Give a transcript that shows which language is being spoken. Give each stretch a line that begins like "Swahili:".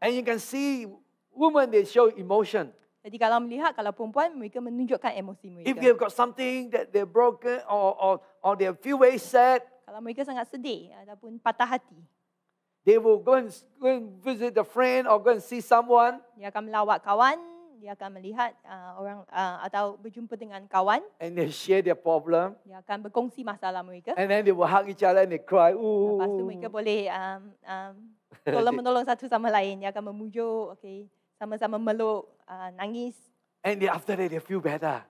English: And you can see women, they show emotion.
Malay: Jadi kalau melihat, kalau perempuan, mereka menunjukkan emosi
English: If
Malay: mereka.
English: they've got something that they're broken or they feel very sad,
Malay: Kalau mereka sangat sedih ataupun patah hati,
English: they will go and visit a friend or go and see someone,
Malay: dia akan melawat kawan, dia akan melihat orang atau berjumpa dengan kawan,
English: and they share their problem,
Malay: dia akan berkongsi masalah mereka.
English: and then they will hug each other and they cry.
Malay: Lepas tu Ooh. mereka boleh tolong-menolong satu sama lain. Dia akan memujuk, sama-sama meluk, nangis.
English: And after that, they feel better.